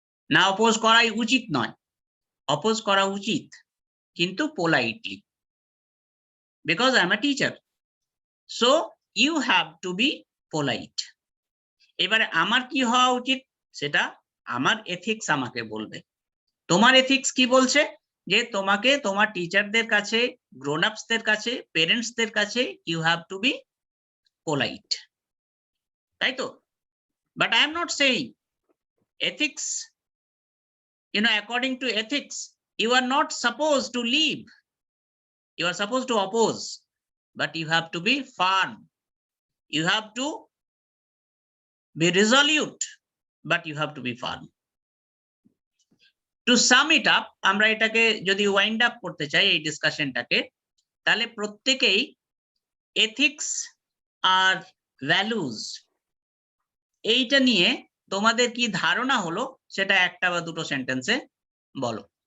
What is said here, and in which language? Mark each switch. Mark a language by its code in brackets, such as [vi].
[bn] না, অপোজ করাই উচিত নয়, অপোজ করা উচিত, কিন্তু politely, [en] Because I am a teacher, so you have to be polite. [bn] এবারে আমার কি হওয়া উচিত সেটা আমার এথিক্স আমাকে বলবে। তোমার এথিক্স কি বলছে? যে তোমাকে তোমার টিচারদের কাছে, গ্রোন আপসদের কাছে, পেরেন্টসদের কাছে [en] You have to be polite. Right? But I am not saying ethics, according to ethics, you are not supposed to leave. You are supposed to oppose, but you have to be firm. You have to be resolute, but you have to be firm. To sum it up, [bn] আমরা এটাকে যদি wind up করতে চাই এই ডিসকাশনটাকে, তাহলে প্রত্যেকেই ethics আর values এইটা নিয়ে তোমাদের কি ধারণা হলো সেটা একটা বা দুটো সেন্টেন্সে বলো।